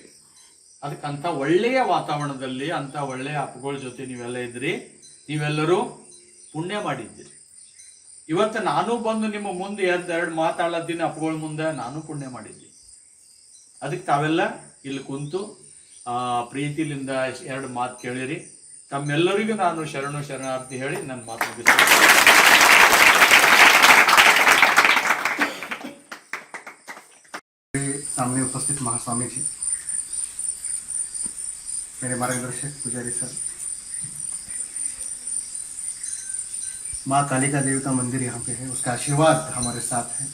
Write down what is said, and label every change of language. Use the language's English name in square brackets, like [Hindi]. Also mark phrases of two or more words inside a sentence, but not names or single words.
[Kannada] ಅದಕ್ಕಂತ ಒಳ್ಳೆಯ ವಾತಾವರಣದಲ್ಲಿ ಅಂತ ಒಳ್ಳೆಯ ಅಪ್ಪಗಳ ಜೊತೆ ನೀವೆಲ್ಲ ಇದ್ರಿ, ನೀವೆಲ್ಲರೂ ಪುಣ್ಯ ಮಾಡಿದ್ದೀರಿ. ಇವತ್ತು ನಾನು ಬಂದು ನಿಮ್ಮ ಮುಂದೆ ಎರಡು ಮಾತಾಡತ್ತೀನಿ ಅಪ್ಪಗಳ ಮುಂದೆ, ನಾನು ಪುಣ್ಯ ಮಾಡಿದ್ದೀನಿ. ಅದಕ್ಕೆ ತಾವೆಲ್ಲ ಇಲ್ಲಿ ಕುಂತು ಪ್ರೀತಿಲಿಂದ 2 ಮಾತು ಕೇಳಿರಿ. ತಮ್ಮೆಲ್ಲರಿಗೂ ನಾನು ಶರಣಾರ್ಥಿ ಹೇಳಿ ನನ್ನ ಮಾತು ಮುಗಿಸ್ತೀನಿ. [Hindi] सामने उपस्थित महास्वामी जी, मेरे मार्गदर्शक पुजारी सर, माँ कालिका देवी का मंदिर यहाँ पे है, उसका आशीर्वाद हमारे साथ है।